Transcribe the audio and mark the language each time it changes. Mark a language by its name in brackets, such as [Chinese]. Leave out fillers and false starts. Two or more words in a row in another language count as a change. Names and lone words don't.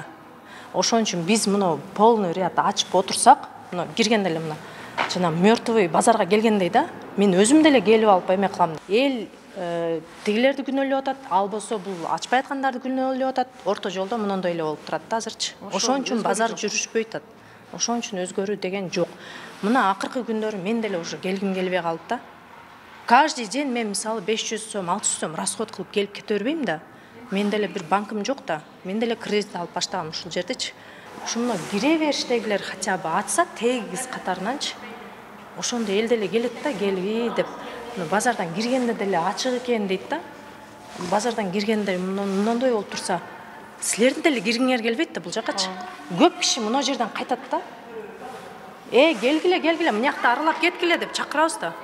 [Kyrgyz] Ошон үчүн биз мына [Russian] полный ряд [Kyrgyz] ачып отурсак, мына киргенде эле мына жана мертвый базарга келгендей да, мен өзүм деле келип алып эме кылам. Эл тигилерди күнөөлөп атат, ал болсо бул ачпай аткандарды күнөөлөп атат. Орто жолдо мындай эле болуп турат да азырчы. Ошон үчүн базар жүрүшпөй атат. Ошон үчүн өзгөрүү деген жок. Мына акыркы күндөрү мен деле уже келгим келбей калды да. [Russian] Каждый день [Kyrgyz] мен мисалы 500 сом, 600 сом расход кылып келип кете бербейм да. Мен деле бир банкым жок да. Мен деле кредит алып баштагам ушул жердечи. Ушуну кире бериштегилер [Russian] хотя бы [Kyrgyz] атса тегиз катарынанчы. Ошондо эл деле келет да, келби деп. Базардан киргенде деле ачык экен дейт да. Базардан киргенде мындай болуп турса, силердин деле киргиңер келбейт да бул жакачы. Көп киши мына жерден кайтат да. Келгиле, мына жакта аралап кеткиле деп чакырабыз да.